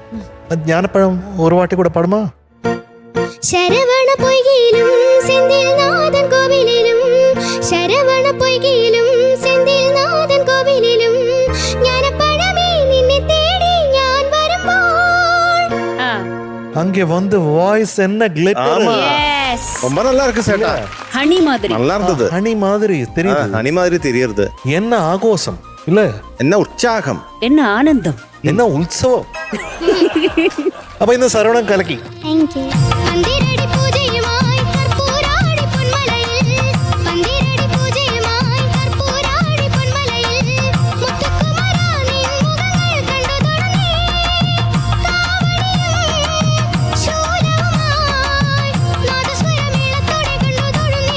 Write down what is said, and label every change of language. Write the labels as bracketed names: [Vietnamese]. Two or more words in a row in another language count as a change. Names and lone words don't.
[Tamil] ஞானப்பழம் ஒரு வாட்டி கூட பாடுமா? [Malayalam] ശരവണ പൊയ്കയിലും സെന്തിൽ നാഥൻ കോവിലിലും, ശരവണ പൊയ്കയിലും സെന്തിൽ നാഥൻ കോവിലിലും, ജ്ഞാനപ്പഴമേ നിന്നെ തേടി ഞാൻ വരുമ്പോൾ. [Tamil] அங்கே வந்து வாய்ஸ் என்ன கிளிட்டர். യെസ്. ரொம்ப நல்லா இருக்கு சேட்டா. ஹனி மாதிரி. நல்லா இருந்தது. ஹனி மாதிரி தெரியுது. ஹனி மாதிரி தெரியுது. என்ன ஆகோஷம் இல்ல, என்ன உற்சாகம், என்ன ஆனந்தம், என்ன உற்சவம். [Malayalam] അപ്പൊ ഇന്ന് ശരവണൻ കലക്കി. [English] Thank you. [Malayalam] പന്തിരടി പൂജയുമായി കർപ്പൂരാടി പൊന്മലയിൽ, പന്തിരടി പൂജയുമായി കർപ്പൂരാടി പൊന്മലയിൽ, മുത്തുക്കുമരാ നിൻ മുഖങ്ങൾ കണ്ടു തുടങ്ങി, കാവടിയും ശൂലവുമായി നാദസ്വരമേളത്തോടെ കണ്ടു തുടങ്ങി.